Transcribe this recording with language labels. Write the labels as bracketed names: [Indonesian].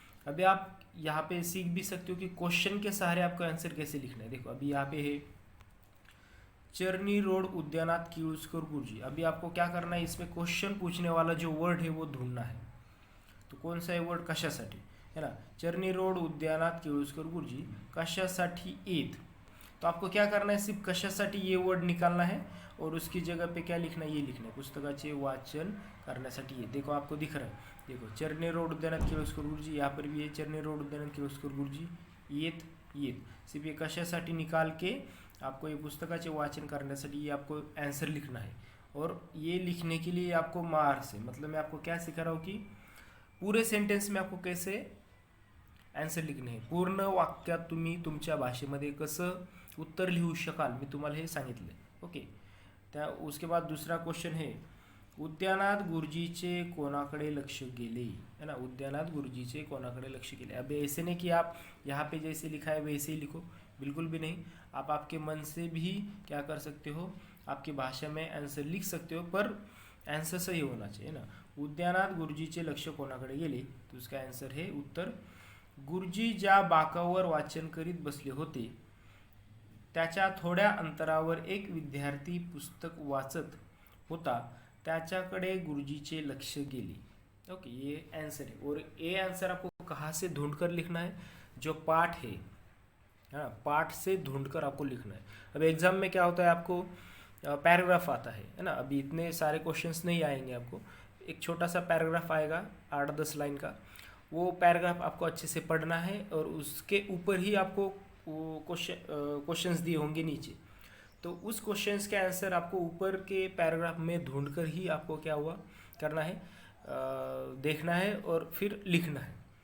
[Hindi] अभी आप यहाँ पे सीख भी सकते हो कि क्वेश्चन के सहारे आपको आंसर कैसे लिखना है। देखो अभी यहाँ पे है [Marathi] चर्नी रोड उद्यानात केळुस्कर गुरुजी। [Hindi] अभी आपको क्या करना है, इसमें क्वेश्चन पूछने वाला जो वर्ड है वो ढूंढना है। तो कौन सा है वर्ड, कशासाठी, है ना। [Marathi] चर्नी रोड उद्यानात केळुस्कर गुरुजी कशासाठी येत। [Hindi] तो आपको क्या करना है, सिर्फ कशासाठी ये वर्ड निकालना है और उसकी जगह पे क्या लिखना है, ये लिखना है [Marathi] पुस्तकाचे वाचन करण्यासाठी [Hindi] ये। देखो आपको दिख रहा है, देखो [Marathi] चर्नी रोड उद्यानात केळुस्कर गुरुजी, यहाँ पर भी है चर्नी रोड उद्यानात केळुस्कर गुरुजी येत येत। [Hindi] सिर्फ ये कशासाठी निकाल के आपको ये [Marathi] पुस्तकाचे वाचन करण्यासाठी [Hindi] ये आपको आंसर लिखना है। और ये लिखने के लिए आपको मार्क्स है, मतलब मैं आपको क्या सिखा रहा हूँ कि पूरे सेंटेन्स में आपको कैसे आन्सर [Marathi] लिखणे आहे, पूर्ण वाक्यात तुम्ही तुमच्या भाषेमध्ये कसं उत्तर लिहू शकाल, मी तुम्हाला हे सांगितले। [Hindi] ओके, त्या उसके बाद दूसरा क्वेश्चन है [Marathi] उद्यानात गुरुजीचे कोणाकडे लक्ष गेले, [Hindi] है ना। [Marathi] उद्यानात गुरुजीचे कोणाकडे लक्ष गेले। [Hindi] अब ऐसे नहीं कि आप यहाँ पे जैसे लिखा है वैसे ही लिखो, बिल्कुल भी नहीं। आप आपके मन से भी क्या कर सकते हो, आपकी भाषा में आंसर लिख सकते हो, पर आंसर सही होना चाहिए ना। [Marathi] उद्यानात गुरुजीचे लक्ष कोणाकडे गेले, [Hindi] तो उसका आंसर है [Marathi] उत्तर, गुरुजी ज्या बाकावर वाचन करीत बसले होते त्याच्या थोड्या अंतरावर एक विद्यार्थी पुस्तक वाचत होता, त्याच्याकडे गुरुजीचे लक्ष गेले। [Hindi] ओके, ये आंसर है। और ये आंसर आपको कहाँ से ढूंढकर लिखना है, जो पाठ है, हाँ, पाठ से ढूंढकर आपको लिखना है। अब एग्जाम में क्या होता है, आपको पैराग्राफ आता है ना। अभी इतने सारे क्वेश्चंस नहीं आएंगे, आपको एक छोटा सा पैराग्राफ आएगा 8-10 लाइन का, वो पैराग्राफ आपको अच्छे से पढ़ना है और उसके ऊपर ही आपको क्वेश्चंस दिए होंगे नीचे, तो उस क्वेश्चंस के आंसर आपको ऊपर के पैराग्राफ में ढूंढकर ही आपको क्या हुआ करना है, देखना है और फिर लिखना है।